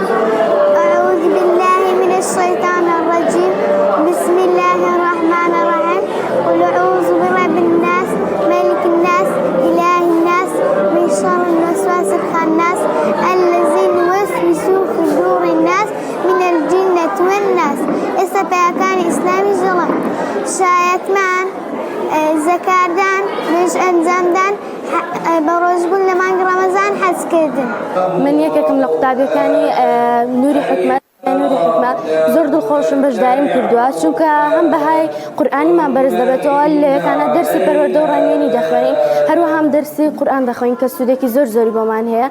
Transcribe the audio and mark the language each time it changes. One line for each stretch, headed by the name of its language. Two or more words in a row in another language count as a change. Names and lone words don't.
Arabic: أعوذ بالله من الشيطان الرجيم بسم الله الرحمن الرحيم قل أعوذ برب الناس ملك الناس إله الناس من شر الوسواس الخناس الذي يوسوس في صدور الناس من الجنة والناس.
Central Kurdish: ئێستا پەیاکانی ئیسلامی جوڵم شایەتمان زەکاردان نوێژ ئەنجامدان بە ڕۆژبوون لە مانگی ڕەمەزان حەزکردن. من یەکێکم لە قوتابیەکانی نووری حکمە زۆر دڵخۆشم بەشداریم کردووە چونکە هەم بەهای قورئانیمان بەرز دەبێتەوە لە یەکانە دەرسی پەروەردە و ڕەنگێنی دەخوێنین هەروەها هەم دەرسی قورئان دەخوێنین کە سوودێکی زۆری بۆمان هەیە.